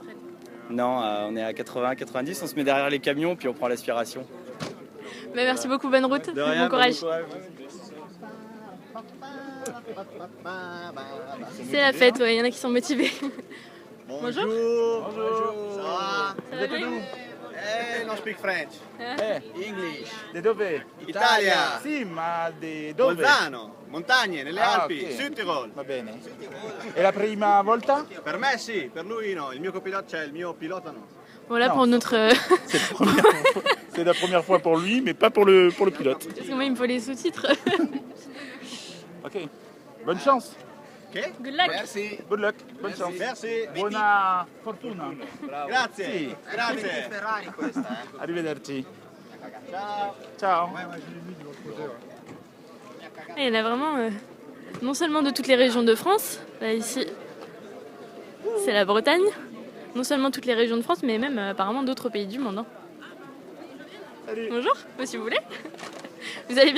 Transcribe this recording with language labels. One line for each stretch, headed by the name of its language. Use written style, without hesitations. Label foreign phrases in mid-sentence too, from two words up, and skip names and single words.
French: Non, on est à 80-90, on se met derrière les camions puis on prend l'aspiration. Merci beaucoup, bonne route, de rien, bon courage. C'est la fête, il y en a qui sont motivés. Bonjour. Bonjour. Ça va? Ça va bien?
English: Non speak French. English.
Italian: De dove? Italia. Sì, ma di dove? Bolzano, montagne, nelle Alpi, ok. Südtirol. Va bene. E la prima volta? Per me sì, per lui no. Il mio copilota, cioè il mio pilota no.
French: Voilà Non. pour notre... C'est la première fois pour lui, mais pas pour le pilote. Parce que moi, il me faut les sous-titres. Ok. Bonne chance. Ok?
English: Good luck.
French: Merci.
English: Good luck.
French: Bonne chance. Merci.
Italian: Buona fortuna. Grazie. Sì. Grazie. Ferrari questa, Arrivederci. Ciao. Ciao.
French: Et il y en a vraiment, non seulement de toutes les régions de France, là ici, c'est la Bretagne, non seulement toutes les régions de France, mais même apparemment d'autres pays du monde. Hein. Bonjour, si vous voulez. Vous allez bien?